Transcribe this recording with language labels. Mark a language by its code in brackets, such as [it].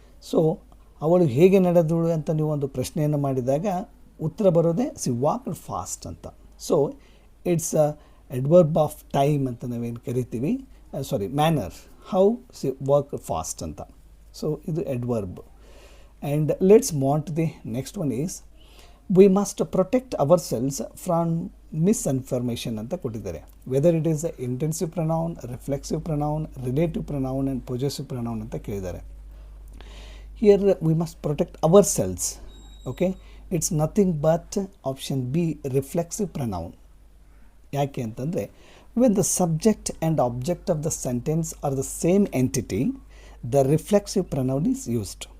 [kn] So ಅವಳು ಹೇಗೆ ನಡೆದಳು ಅಂತ ನೀವು ಒಂದು ಪ್ರಶ್ನೆಯನ್ನು ಮಾಡಿದಾಗ ಉತ್ತರ ಬರೋದೇ [en] she walked fast [kn] ಅಂತ. [en] so it's adverb of time [kn] ಅಂತ ನಾವೇನು ಕರಿತೀವಿ, [en] Manner, how she work fast ಅಂತ. [kn] ಸೊ ಇದು adverb. [en] And let's move on to the next one is, we must protect ourselves from misinformation [kn] ಅಂತ ಕೊಟ್ಟಿದ್ದಾರೆ. [en] whether it is intensive pronoun, reflexive pronoun, relative pronoun and possessive pronoun [kn] ಅಂತ ಕೇಳಿದ್ದಾರೆ. [en] Here we must protect ourselves. Okay, it's nothing but option B, reflexive pronoun. [kn] ಯಾಕೆ ಅಂತಂದರೆ [en] When the subject and object of the sentence are the same entity, the reflexive pronoun is used.